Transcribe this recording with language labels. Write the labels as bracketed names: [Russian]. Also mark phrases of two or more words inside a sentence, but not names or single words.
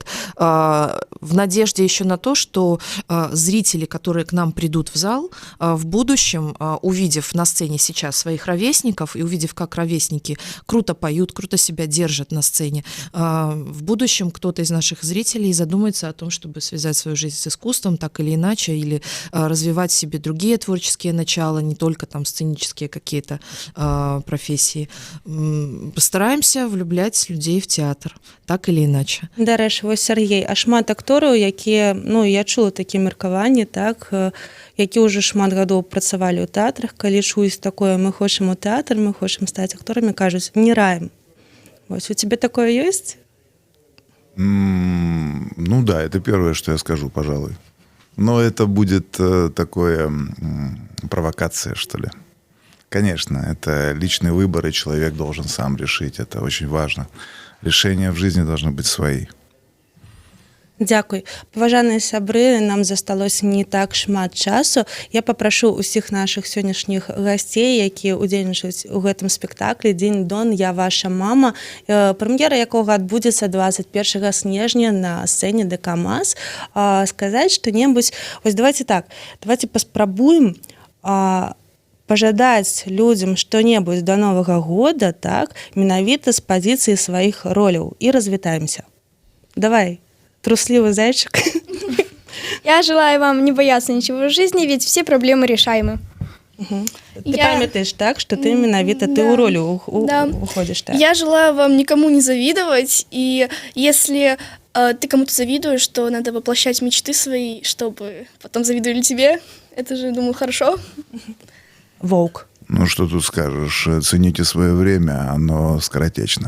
[Russian] В надежде еще на то, что зрители, которые к нам придут в зал, в будущем, увидев на сцене сейчас своих ровесников и увидев, как ровесники круто поют, круто себя держат на сцене, в будущем кто-то из наших зрителей задумается о том, чтобы связать свою жизнь с искусством так или иначе, или развивать в себе другие творческие начала, не только там сценические какие-то профессии. Постараемся влюблять людей в театр, так или иначе. [Belarusian] Дарэчы, вось Сергей, а шмат актораў, якія, я чула такія меркаванні, так, які ўжо шмат гадоў працавалі ў тэатрах, калі чуюць такое: мы хочам у тэатр, мы хочам стаць акторамі, кажуць: не раім. [Russian] Вот у тебя такое есть? Ну да, это первое, что я скажу, пожалуй. Но это будет такое провокация, что ли. Конечно, это личный выбор, и человек должен сам решить. Это очень важно. Решения в жизни должны быть свои. [Belarusian] Дзякуй. Паважаныя сябры, нам засталося не так шмат часу. Я папрашу ўсіх нашых сённяшніх гасцей, якія ўдзельнічаюць у гэтым спектаклі «Дзень Дон, я ваша мама», прэм'ера якога адбудзецца 21 снежня на сцэне ДК МАЗ, сказаць што-небудзь. Вось давайте паспрабуем пажадаць людзям што-небудзь да Новага года, так, менавіта з пазіцыі сваіх роляў, і развітаемся. [Russian] Давай. Трусливый зайчик. Я желаю вам не бояться ничего в жизни, ведь все проблемы решаемы. [Belarusian] Ты памятаешь, так, что ты менавіта ты ў ролю уходишь, так? [Russian] Я желаю вам никому не завидовать, и если ты кому-то завидуешь, то надо воплощать мечты свои, чтобы потом завидовали тебе. Это же, думаю, хорошо. Волк. Ну, что тут скажешь? Цените свое время, оно скоротечно.